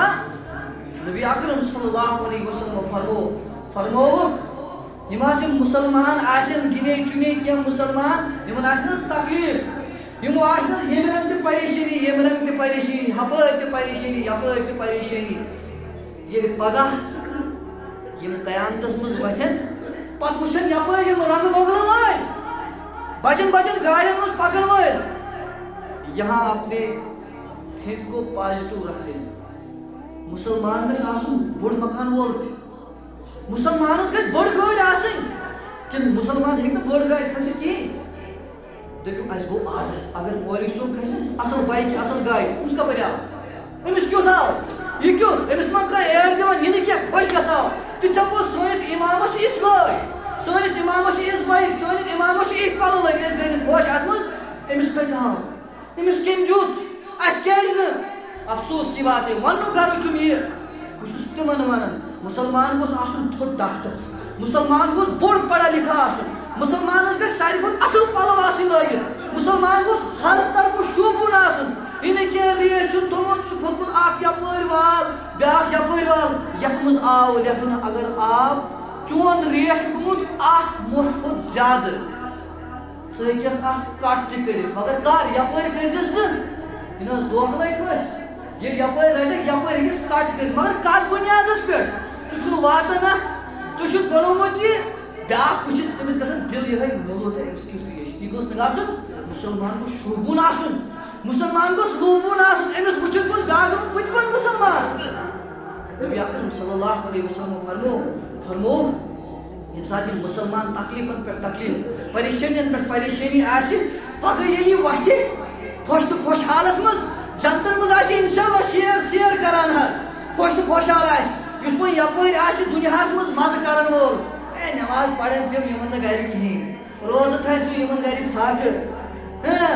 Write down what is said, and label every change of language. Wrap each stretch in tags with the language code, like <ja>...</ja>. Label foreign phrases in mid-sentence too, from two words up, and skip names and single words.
<ks>نبی اکرم</ks> <ar>صلی اللہ علیہ وسلم</ar> <ks>فرمووُکھ یِم حظ یِم مُسلمان آسن، گِنے چُنے کینٛہہ مُسلمان، یِمن آسہِ نہٕ حظ تکلیٖف، یِمو آسہِ نہٕ حظ ییٚمہِ رنٛگہٕ تہِ پریشٲنی، ییٚمہِ رنٛگہٕ تہِ پریشٲنی، ہپٲرۍ تہِ پریشٲنی، یپٲرۍ تہِ پریشٲنی. ییٚلہِ پگاہ یِم قیامتس منٛز وتھن، پتہٕ وٕچھن یپٲرۍ یِم رنٛگہٕ بۄگلہٕ وٲلۍ، بجن بجن گاڑٮ۪ن منٛز پکن وٲلۍ،</ks> <ur>یہاں اپنے تھنک کو پازٹو رکھ لیں.</ur> <ks>مسلمان گژھِ آسُن بوٚڑ مکان وول تہِ، مسلمانس گژھِ بٔڑ گٲڑۍ آسٕنۍ، کِنہٕ مسلمان ہیٚکہِ نہٕ بٔڑ گاڑِ کھٔسِتھ کِہیٖنۍ. دٔپِو اَسہِ گوٚو عادت، اگر مولوی صٲب کھسہِ اصل بایکہِ اصل گاڑِ، أمِس کپٲرۍ آو، أمِس کیُتھ آو؟ یہ کیوں امس من کا ایڈ دِوان یہ کیا خوش گژھان تہِ ژپو سٲنِس اِمامس چھِ یِژھ گٲڑۍ سٲنِس اِمامس چھِ یِژھ بایک سٲنِس اِمامس چھِ یِتھ پَلو لٲگِتھ أسۍ گٔے نہٕ خۄش اَتھ منٛز أمِس کَتہِ آو أمِس کٔمۍ دیُت اَسہِ کیٛازِ نہٕ</ks> <ur>افسوس کی بات ہے</ur> <ks>وننُک غرض چھُم یہِ بہٕ چھُس تِمن ونان مُسلمان گوٚژھ آسُن تھوٚد ڈاکٹر مُسلمان گوٚژھ بوٚڑ</ks> <ur>پڑھا لکھا</ur> <ks>آسُن مُسلمانس گژھِ ساروی کھۄتہٕ اصٕل پَلو آسٕنۍ لٲگِتھ مُسلمان گوٚژھ ہر طرفہٕ شوٗبوُن آسُن یہِ نہٕ کینٛہہ ریش چھُ تھوٚمُت سُہ کھوٚتمُت اکھ یپٲرۍ وال بیٛاکھ یپٲرۍ وال یتھ منٛز آو لیکھنہٕ اگر آب چون ریش چھُ گوٚمُت اکھ مۄٹھ کھۄتہٕ زیادٕ ژٕ ہیٚککھ اکھ کٹ تہِ کٔرِتھ مگر کر یپٲرۍ کٔرزِس نہٕ یہِ نہ حظ دھوکہٕ لگہِ کٲنٛسہِ ییٚلہِ یپٲرۍ رٹکھ یپٲرۍ ہیٚکٮ۪س کٹ کٔرِتھ مگر کتھ بُنیادس پٮ۪ٹھ ژٕ چھُکھ نہٕ واتان اتھ ژےٚ چھُتھ بنومُت یہِ بیٛاکھ وٕچھِتھ تٔمِس گژھان دِل یِہوٚے مولوٗد ہے أمِس کیُتھ ریش یہِ گوٚژھ نہٕ گژھُن مُسلمان گوٚژھ شوٗبوُن آسُن مُسلمان گوٚژھ لوٗبوُن آسُن أمِس وٕچھِتھ گوٚژھ بیٛاکھ دَپُن بہٕ تہِ بنہٕ مُسلمان نبی اکرم صلی</ks> <ar>اللہ علیہ وسلم</ar> <ks>فرموو ییٚمہِ ساتہٕ یِم مُسلمان تکلیٖفن پٮ۪ٹھ تکلیٖف پریشٲنین پٮ۪ٹھ پریشٲنی آسہِ پگہہ ییٚلہِ یہِ وتھِ خۄش تہٕ خۄشحالس منٛز جنتن منٛز آسہِ</ks> <ar>انشاء اللہ</ar> <ks>شیر کران حظ خۄش تہٕ خۄشحال آسہِ یُس وۄنۍ یپٲرۍ آسہِ دُنیاہس منٛز مزٕ کرن وول اے نٮ۪ماز پرن تِم یِمن نہٕ گرِ کِہیٖنۍ روزٕ تھایہِ سُہ یِمن گرِ فاقہٕ</ks>